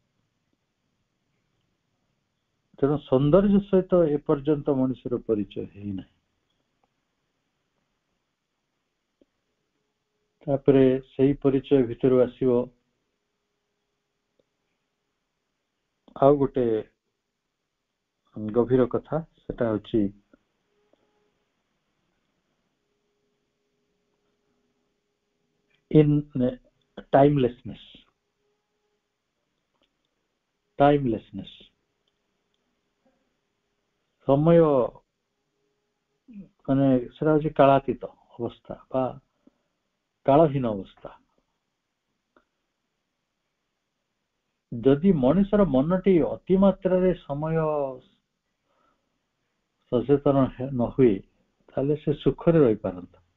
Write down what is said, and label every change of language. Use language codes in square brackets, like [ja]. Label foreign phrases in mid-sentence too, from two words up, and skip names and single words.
[or] ତେଣୁ ସୌନ୍ଦର୍ଯ୍ୟ ସହିତ ଏପର୍ଯ୍ୟନ୍ତ ମଣିଷର ପରିଚୟ ହେଇନାହିଁ। ତାପରେ ସେଇ ପରିଚୟ ଭିତରୁ ଆସିବ ଆଉ ଗୋଟେ ଗଭୀର କଥା, ସେଟା ହଉଛି [en] in timelessness. [or] timelessness, ସମୟ ମାନେ ସେଟା ହଉଛି କାଳାତୀତ ଅବସ୍ଥା ବା କାଳହୀନ ଅବସ୍ଥା। ଯଦି ମଣିଷର ମନଟି ଅତିମାତ୍ରାରେ ସମୟ ସଚେତନ ନ ହୁଏ, ତାହେଲେ ସେ ସୁଖରେ ରହିପାରନ୍ତା।